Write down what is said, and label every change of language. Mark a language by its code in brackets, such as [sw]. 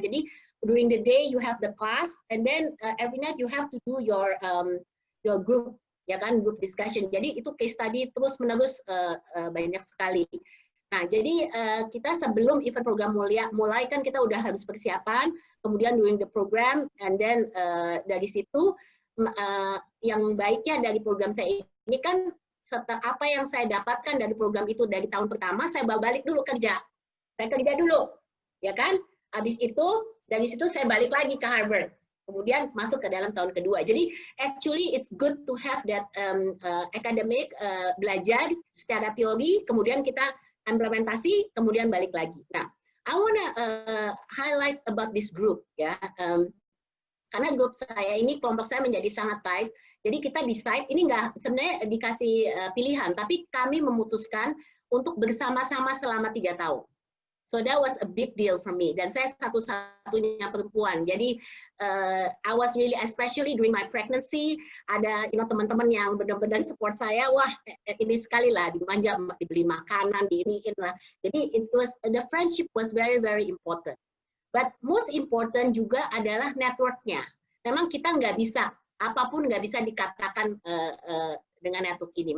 [en] Jadi during the day you have the class, and then every night you have to do your group, [id] ya kan, [en] group discussion. [id] Jadi itu case study terus menerus banyak sekali. Nah, jadi kita sebelum event program mulai kan kita udah harus persiapan, kemudian [en] during the program, and then [id] dari situ yang baiknya dari program saya ini kan apa yang saya dapatkan dari program itu dari tahun pertama, saya bawa balik dulu kerja. Saya kerja dulu, ya kan? Habis itu dari situ saya balik lagi ke Harvard. Kemudian masuk ke dalam tahun kedua. Jadi [en] actually it's good to have that academic [id] belajar secara teori, kemudian kita implementasi, kemudian balik lagi. Nah, [en] I wanna highlight about this group [id] ya, karena grup saya ini, kelompok saya menjadi sangat baik. Jadi kita decide, ini nggak sebenarnya dikasih pilihan, tapi kami memutuskan untuk bersama-sama selama 3 tahun. [en] So that was a big deal for me. [id] Dan saya satu-satunya perempuan. Jadi [en] I was really, especially during my pregnancy, [id] ada teman-teman yang benar-benar support saya. Wah, ini sekali lah, dimanja, dibeli makanan, diiniin lah. [en] Jadi the friendship was very important. But most important [id] juga adalah networknya. Memang kita nggak bisa, apapun nggak bisa dikatakan dengan network ini.